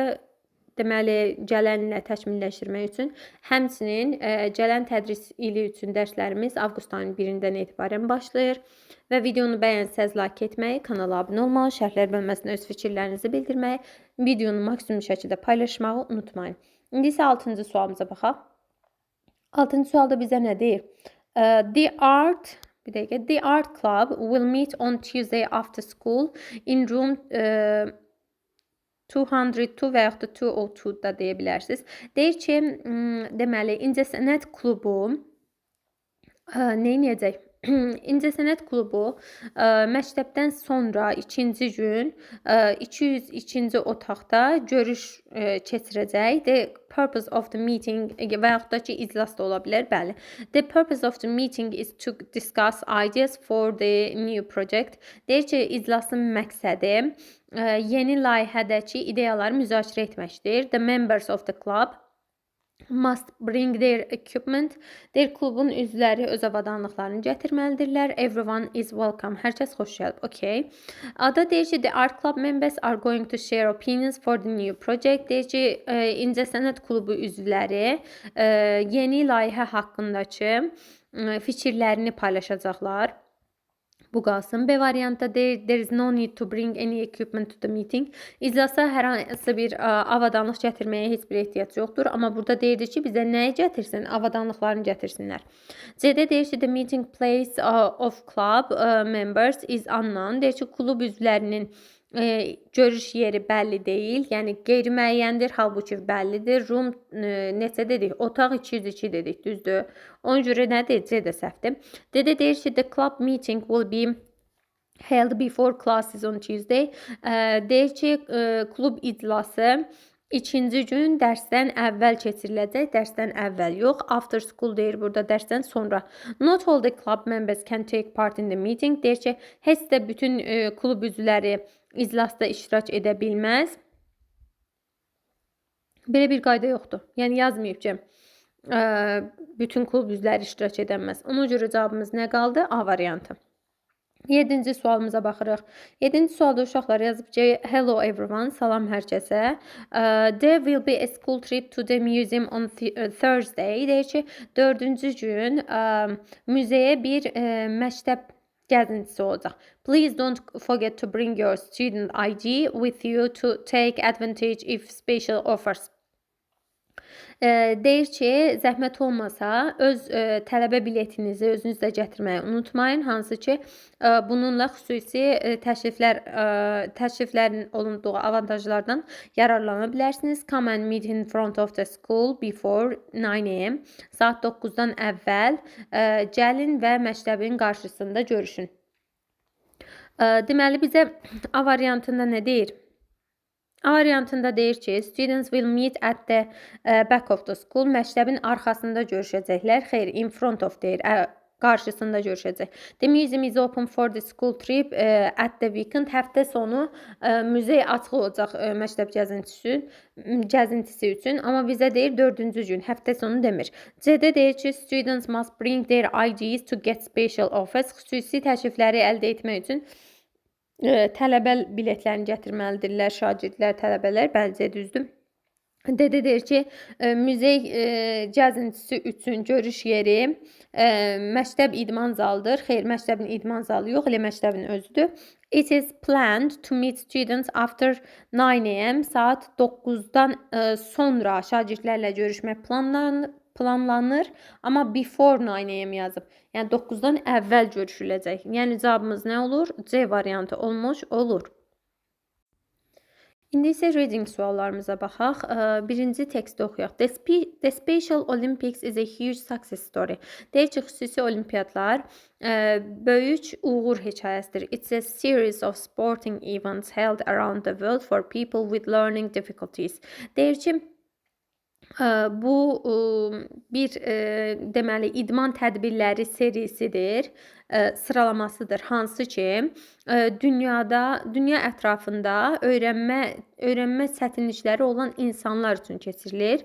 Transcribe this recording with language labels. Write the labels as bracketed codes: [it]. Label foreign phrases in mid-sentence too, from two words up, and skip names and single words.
[az] Deməli, gələn ilə təkmilləşdirmək üçün, həmçinin gələn tədris ili üçün dərslərimiz avqust ayının 1-dən etibarən başlayır və videonu bəyənsəz like etməyi, kanala abunə olmağı, şərhlər bölməsinə öz fikirlərinizi bildirməyi, videonu maksimum şəkildə paylaşmağı unutmayın. İndi isə 6-cı sualımıza baxaq. 6-cı sualda bizə nə deyir? [en] The Art Club will meet on Tuesday after school in room 202 [az] və yaxud da 202 da deyə bilərsiniz. Deyir ki, deməli, İncəsənət klubu neyniyəcək? İncəsənət klubu məktəbdən sonra 2-ci gün 202-ci otaqda görüş keçirəcək. [en] The purpose of the meeting [az] və yaxud da ki, iclas da ola bilər, bəli. [en] The purpose of the meeting is to discuss ideas for the new project. [az] Deyir ki, iclasın məqsədi yeni layihədəki ideyaları müzakirə etməkdir. [en] The members of the club must bring their equipment. [az] Deyir, klubun üzvləri öz avadanlıqlarını gətirməlidirlər. [en] Everyone is welcome. [az] Hər kəs xoş gəlib. Okay. Ada deyir ki, [en] the art club members are going to share opinions for the new project. [az] Deyir ki, İncəsənət klubu üzvləri yeni layihə haqqındakı fikirlərini paylaşacaqlar. Bu qalsın. B variantda deyir, [en] there is no need to bring any equipment to the meeting. [az] İclasa hər hansı bir avadanlıq gətirməyə heç bir ehtiyac yoxdur. Amma burada deyirdi ki, bizə nəyi gətirsin? Avadanlıqlarını gətirsinlər. C-də deyir ki, [en] the meeting place of club members is unknown. [az] Deyir ki, klub üzvlərinin görüş yeri bəlli deyil. Yəni, qeyri-müəyyəndir, halbuki bəllidir. Room neçə dedik? Otaq 202 dedik, düzdür? Ona görə nədir? C də səhvdir. D-də deyir ki, [en] the club meeting will be held before classes on Tuesday. [az] Deyir ki, klub iclası 2-ci gün dərsdən əvvəl keçiriləcək, dərsdən əvvəl yox. [en] After school [az] deyir burada, dərsdən sonra. [en] Not all the club members can take part in the meeting. [az] Deyir ki, heç də bütün klub üzvləri iclasda iştirak edə bilməz. Belə bir qayda yoxdur. Yəni yazmayıb ki, bütün klub üzvləri iştirak edəməz. Ona görə cavabımız nə qaldı? A variantı. 7-ci sualımıza baxırıq. 7-ci sualda uşaqlar yazıb ki, [en] hello everyone, [az] salam hər kəsə. [en] There will be a school trip to the museum on Thursday. [az] Deyir ki, 4-cü gün müzeyə bir məktəb gəzintisi olacaq. [en] Please don't forget to bring your student ID with you to take advantage if special offers. [az] Deyir ki, zəhmət olmasa öz tələbə biletinizi özünüzlə gətirməyi unutmayın. Hansı ki, bununla xüsusi təşriflərin olunduğu avantajlardan yararlana bilərsiniz. [en] Come and meet in front of the school before 9 a.m. [az] Saat 9-dan əvvəl gəlin və məktəbin qarşısında görüşün. Deməli, bizə A variantında nə deyir? A variantında deyir ki, students will meet at the back of the school. Məktəbin arxasında görüşəcəklər. Xeyr, [en] in front of [az] deyir. Qarşısında görüşəcək. [en] The museum is open for the school trip at the weekend. [az] Həftə sonu muzey açıq olacaq məktəb gəzintisi üçün. Amma bizə deyir 4-cü gün, həftə sonu demir. C-də deyir ki, [en] students must bring their IDs to get special offers. [az] Xüsusi təşrifləri əldə etmək üçün tələbə biletlərini gətirməlidirlər, şagirdlər, tələbələr, bəli, düzdür. D-də deyir ki, muzey gəzintisi üçün görüş yeri məktəb idman zalıdır. Xeyr, məktəbin idman zalı yox, elə məktəbin özüdür. [en] It is planned to meet students after 9 a.m. [az] Saat 9-dan sonra şagirdlərlə görüşmək planlanır. Amma [en] before 9 a.m. [az] yazıb. Yəni 9-dan əvvəl görüşüləcək. Yəni cavabımız nə olur? C variantı olmuş olur. İndi isə reading suallarımıza baxaq. Birinci teksti oxuyaq. [en] The Special Olympics is a huge success story. [az] Deyir ki, xüsusi olimpiyatlar böyük uğur hekayəsidir. [en] It's a series of sporting events held around the world for people with learning difficulties. [az] Deyir ki, bu bir deməli idman tədbirləri serisidir, sıralamasıdır. Hansı ki, dünya ətrafında öyrənmə çətinlikləri olan insanlar üçün keçirilir.